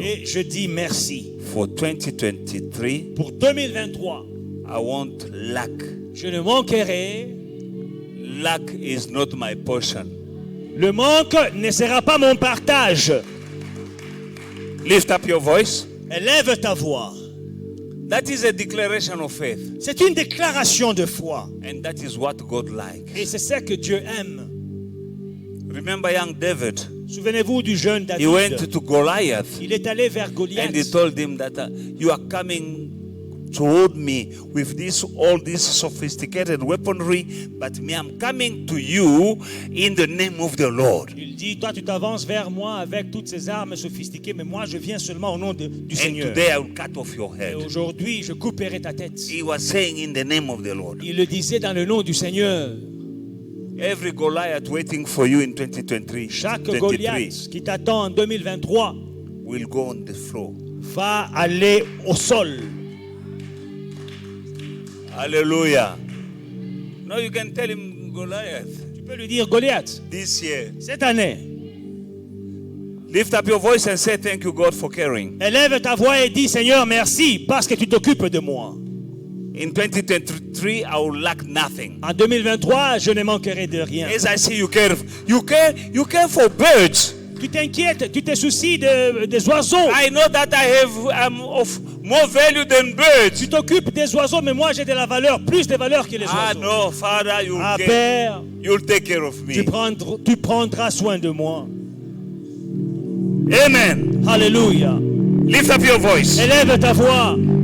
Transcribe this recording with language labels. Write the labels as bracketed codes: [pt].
[fr] et je dis merci. [en] For 2023, [fr] Pour 2023, [en] I won't lack. [fr] je ne manquerai. [en] Lack is not my portion. [fr] Le manque ne sera pas mon partage. [en] Lift up your voice. [fr] Élève ta voix. [en] That is a declaration of faith. [fr] C'est une déclaration de foi. [en] And that is what God likes. [fr] Et c'est ça que Dieu aime. [en] Remember young David? [fr] Souvenez-vous du jeune [en] He went [fr] David. [en] to Goliath [fr] Il est allé vers [en] and he [fr] Goliath. [en] told him that you are coming toward me with all this sophisticated weaponry, but me, I'm coming to you in the name of the Lord. [fr] Il dit, toi tu t'avances vers moi avec toutes ces armes sophistiquées, mais moi je viens seulement au nom du [en] And [fr] Seigneur. [en] today I will cut off your [fr] Et [en] head. [fr] aujourd'hui je couperai ta tête. [en] He was saying in the name of the Lord. [fr] Il le disait dans le nom du Seigneur. [en] Every Goliath waiting for you in 2023 [fr] Chaque [en] 23 [fr] Goliath qui t'attend en 2023 [en] will go on the floor. [fr] va aller au sol. [en] Hallelujah. Now you can tell him, Goliath, [fr] Tu peux lui dire, Goliath, [en] this year [fr] cette année, [en] Lift up your voice and say thank you, God, for caring. [fr] Élève ta voix et dis, Seigneur, merci parce que tu t'occupes de moi. [en] In 2023, I will lack nothing. [fr] En 2023, je ne manquerai de rien. [en] As I see you care for birds. [fr] Tu t'inquiètes, tu te soucies des oiseaux. [en] I know that I have of more value than birds. [fr] Tu t'occupes des oiseaux, mais moi j'ai de la valeur, plus de valeur que les oiseaux. [en] No, Father, [fr] Père, [en] you'll take care of me. [fr] tu prendras soin de moi. [en] Amen. [fr] Alléluia. [en] Lift up your voice. [fr] Élève ta voix.